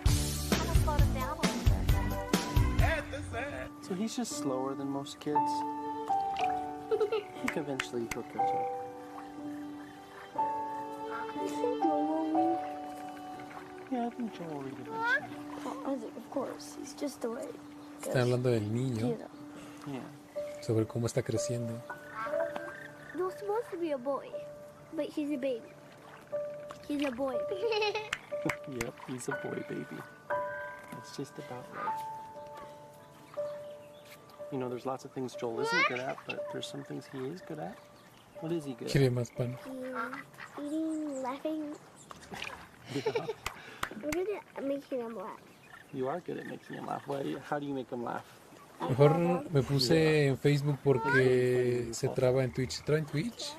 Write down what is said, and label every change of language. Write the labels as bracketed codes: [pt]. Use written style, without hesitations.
[en] I'm gonna slow him down a little bit. So he's just slower than most kids. I think eventually he'll catch up. You think Joel will win? Yeah, I think Joel will read eventually. Oh, Isaac, of course. He's just the way. [es] Están hablando del niño, [en] You know. Yeah. [es] sobre cómo está creciendo. [en] Joel's supposed to be a boy, but he's a baby. He's a boy. Yep, he's a boy baby. That's just about right. You know, there's lots of things Joel isn't good at, but there's some things he is good at. What is he good [es] Quiere más pan. [en] Eating, laughing. at? I'm good at making him laugh. You are good at making him laugh. How do you make him laugh? [es] Mejor me puse en Facebook porque se traba en Twitch. ¿Se traba en Twitch?